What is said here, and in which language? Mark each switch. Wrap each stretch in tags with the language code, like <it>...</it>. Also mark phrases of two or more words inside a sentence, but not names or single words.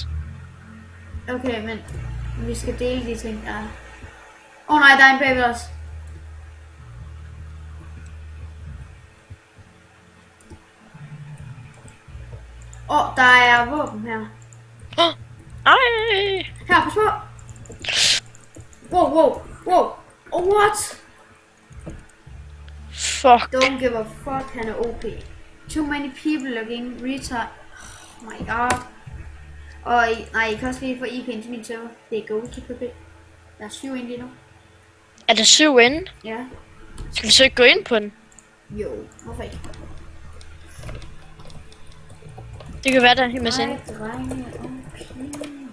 <da>Okay, men vi skal dele de ting, der er. Åh nej, der er en bagved os. Der er våben her. Ej! Her, pas på.</da> <en>Wow. Oh, what? Fuck. Don't give a fuck,</en> <da>han er OP.</da> <en>Too many people looking retard. Oh my god.</en> <da>Og nej, I kan også lige få IP'en til min server. Det er goalkeeper B. Der er 7 ind lige nu. Er der 7 inde? Ja. Skal vi så ikke gå ind på den? Jo, hvorfor ikke? Det kan være, der er en hel masse inde. Nej, drenge, okay.</da>